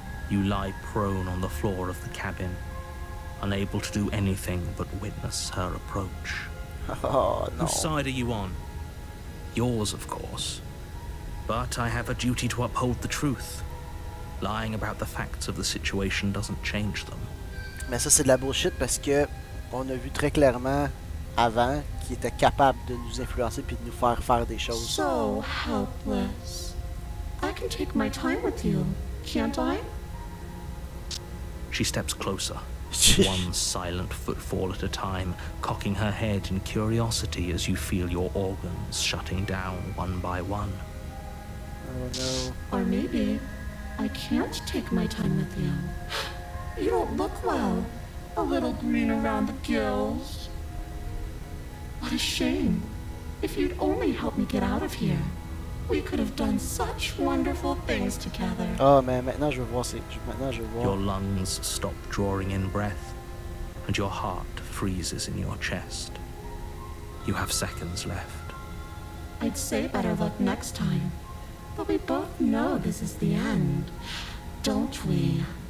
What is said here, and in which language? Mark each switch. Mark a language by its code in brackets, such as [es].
[en] You lie prone on the floor of the cabin, unable to do anything but witness her approach. Oh, no. Whose side are you on? Yours, of course. But I have a duty to uphold the truth. Lying about the facts of the situation doesn't change them. [fr] Mais ça, c'est de la bullshit parce que on a vu très clairement avant qu'il était capable de nous influencer puis de nous faire faire des choses. [en] So helpless. I can take my time with you, can't I? She steps closer, one silent footfall at a time, cocking her head in curiosity as you feel your organs shutting down one by one. Oh no. Or maybe I can't take my time with you. You don't look well. A little green around the gills. What a shame. If you'd only helped me get out of here, we could have done such wonderful things together. [fr] Oh, mais maintenant je veux voir. Maintenant je veux voir. [en] Your lungs stop drawing in breath, and your heart freezes in your chest. You have seconds left. I'd say better luck next time. But we both know this is the end, don't we?